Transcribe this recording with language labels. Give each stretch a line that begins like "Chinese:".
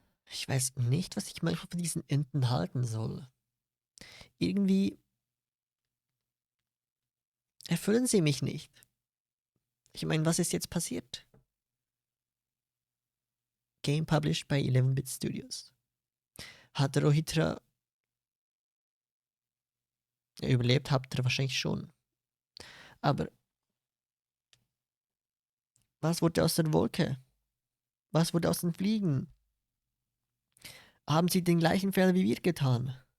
German: Ich weiß nicht, was ich manchmal von diesen Enten halten soll. Irgendwie erfüllen sie mich nicht. Ich meine, was ist jetzt passiert?
English: Game published by 11-Bit Studios.
German: Hat Rohitra überlebt? Habt ihr wahrscheinlich schon. Aber was wurde aus der Wolke? Was wurde aus den Fliegen? Haben sie den gleichen Fehler wie wir getan?